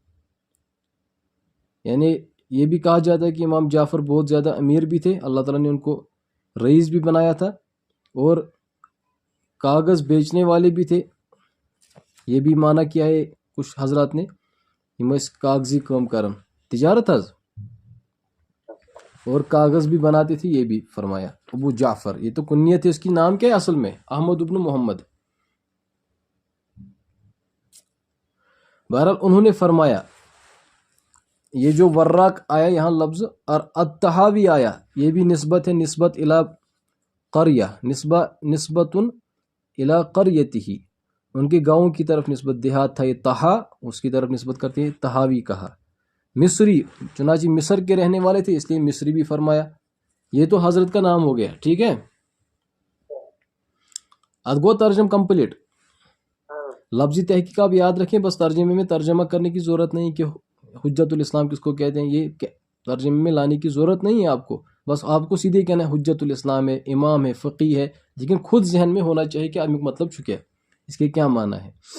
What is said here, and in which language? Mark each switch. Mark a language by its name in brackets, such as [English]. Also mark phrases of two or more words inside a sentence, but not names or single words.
[Urdu] یعنی یہ بھی کہا جاتا ہے کہ امام جعفر بہت زیادہ امیر بھی تھے، اللہ تعالیٰ نے ان کو رئیس بھی بنایا تھا، اور کاغذ بیچنے والے بھی تھے. یہ بھی معنی کیا ہے کچھ حضرات نے، [Kashmiri] کاغذی کام کرن تجارت حض، [Urdu] اور کاغذ بھی بناتے تھے، یہ بھی فرمایا. ابو جعفر یہ تو کنیت ہے، اس کی نام کیا ہے اصل میں؟ احمد ابن محمد. بہرحال انہوں نے فرمایا، یہ جو وراق آیا یہاں لفظ، اور التحاوی آیا، یہ بھی نسبت ہے، [Arabic] نسبت الی قریہ، نسبت الی قریتہ، [Urdu] ان کے گاؤں کی طرف نسبت، دیہات تھا یہ تہا، اس کی طرف نسبت کرتے ہیں، تہاوی کہا. مصری چنانچہ مصر کے رہنے والے تھے، اس لیے مصری بھی فرمایا. یہ تو حضرت کا نام ہو گیا، ٹھیک ہے. [Kashmiri] اد گو ترجم کمپلیٹ. [Urdu] لفظی تحقیق آپ یاد رکھیں، بس ترجمے میں ترجمہ کرنے کی ضرورت نہیں کہ حجت الاسلام کس کو کہتے ہیں، یہ ترجمے میں لانے کی ضرورت نہیں ہے آپ کو. بس آپ کو سیدھے کہنا ہے حجت الاسلام ہے، امام ہے، فقی ہے، لیکن خود ذہن میں ہونا چاہیے کہ آپ کا مطلب چکے اس کے کیا معنی ہے.